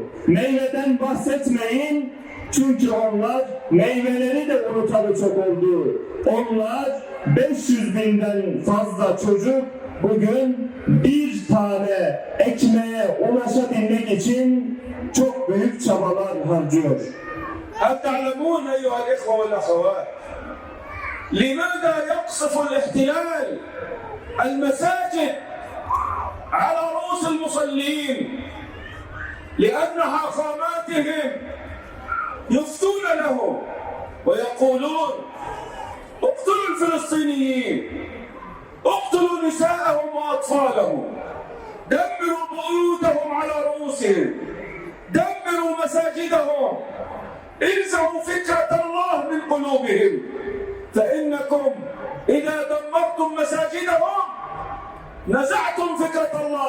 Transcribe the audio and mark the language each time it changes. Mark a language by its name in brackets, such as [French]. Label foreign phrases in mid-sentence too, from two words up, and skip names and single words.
[Turkish] Meyveden bahsetmeyin. Çünkü onlar meyveleri de unutalı çok oldu. Onlar 500 binden fazla çocuk bugün bir tane ekmeğe ulaşabilmek için çok büyük çabalar harcıyor. [Arabic] هل تعلمون أيها الإخوة والأخوات لماذا يقصف الاحتلال المساجد على رؤوس المصلين؟ لأن حاخاماتهم يفتون لهم ويقولون اقتلوا الفلسطينيين، اقتلوا نساءهم وأطفالهم، دمروا بيوتهم على رؤوسهم، دمروا مساجدهم، انزعوا فكرة الله من قلوبهم، فإنكم إذا دمرتم مساجدهم نزعتم فكرة الله.